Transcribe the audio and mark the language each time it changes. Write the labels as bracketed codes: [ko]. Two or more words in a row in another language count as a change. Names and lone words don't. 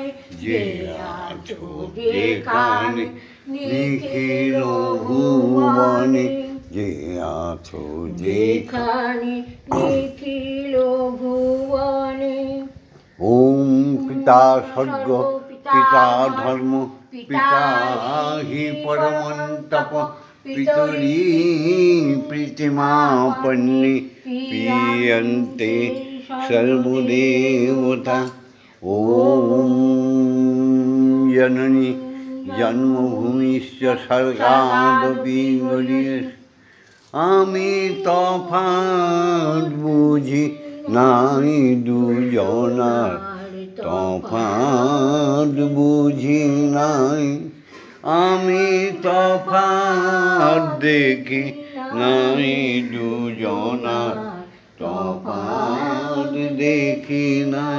[bn] যে আছো যেখানে নিখিল ভুবনে। যে আছো যেখানে নিখিল ভুবনে। [sa] ওম পিতা স্বর্গ পিতা ধর্ম পিতা হি পরমন্তপ पितरी प्रीतिमापन्ने पीयन्ते सर्वदेवता। ॐ जननी जन्मभूमिश्च स्वर्गादपि गरीयसी। [bn] আমি তফাত বুঝি নাই দুজনার, তফাত বুঝি নাই। আমি তফাত দেখি নাই দুজনার, তফাত দেখি নাই।